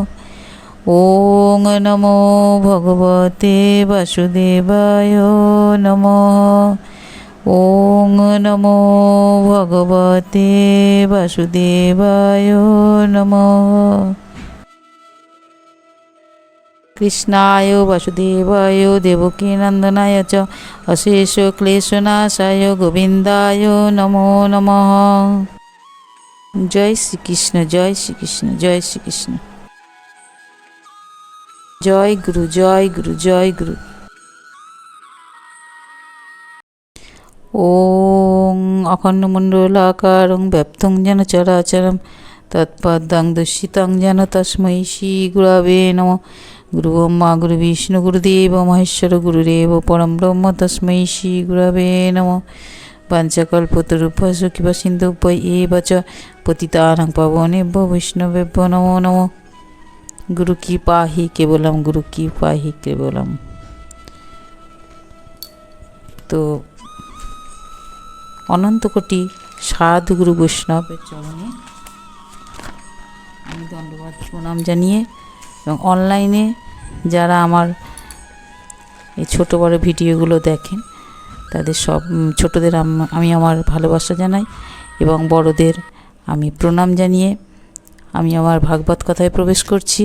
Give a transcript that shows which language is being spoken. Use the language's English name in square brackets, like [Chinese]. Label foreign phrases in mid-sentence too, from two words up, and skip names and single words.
[Sanskrit] ওং নমো ভগবতে বাসুদেবায় নমঃ। ওং নমো ভগবতে বাসুদেবায় নমঃ। কৃষ্ণায় বাসুদেবায় দেবকীনন্দনায় চ অশেষ ক্লেশনাশায় গোবিন্দায় নমো নমঃ। জয় শ্রীকৃষ্ণ, জয় শ্রীকৃষ্ণ, জয় শ্রীকৃষ্ণ। জয় গুরু, জয় গুরু, জয় গুরু। ওং অখণ্ডমণ্ডলাকারং ব্যপ্তং যেন চরাচরম তৎপদং দর্শিতং যেন তস্मै শ্রী গুরবে নমঃ। গুরু ব্রহ্মা গুরু বিষ্ণু গুরুদেব মহেশ্বর গুরুদেব পরম ব্রহ্ম তস্मै শ্রী গুরবে নমঃ। পাঞ্চকল্পতরুভ্যশ্চ কৃপা সিন্ধুভ্য চ পতিতানাং পাবনেভ্যো বৈষ্ণবেভ্যো নমো নমঃ। [Hindi] গুরু কি পাহি কেবলম, গুরু কি পাহি কেবলম। [Bangla] তো অনন্ত কোটি সাধু গুরু বৈষ্ণবের চরণে আমি দণ্ডবাদ প্রণাম জানিয়ে, এবং অনলাইনে যারা আমার এই ছোটো বড় ভিডিওগুলো দেখেন তাদের সব ছোটদের আমি আমার ভালোবাসা জানাই, এবং বড়দের আমি প্রণাম জানিয়ে আমি আমার ভাগবত কথায় প্রবেশ করছি।